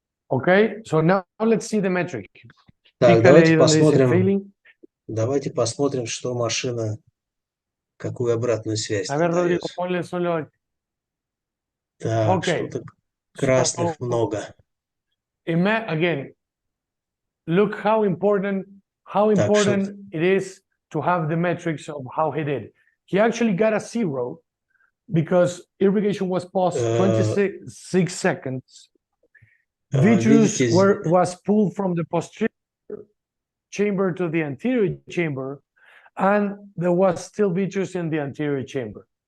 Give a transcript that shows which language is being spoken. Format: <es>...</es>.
<en>Okay, so now let's see the metric.</en> <ru>Так,</ru> <en>Failing.</en> <ru>давайте посмотрим, что машина, какую обратную связь нам дает. Так, что-то красных много.</ru> <en>Again, look how important it is to have the metrics of how he did. He actually got a 0 because irrigation was paused 26 seconds. Vitreous was pulled from the posterior chamber to the anterior chamber, and there was still vitreous in the anterior chamber.</en>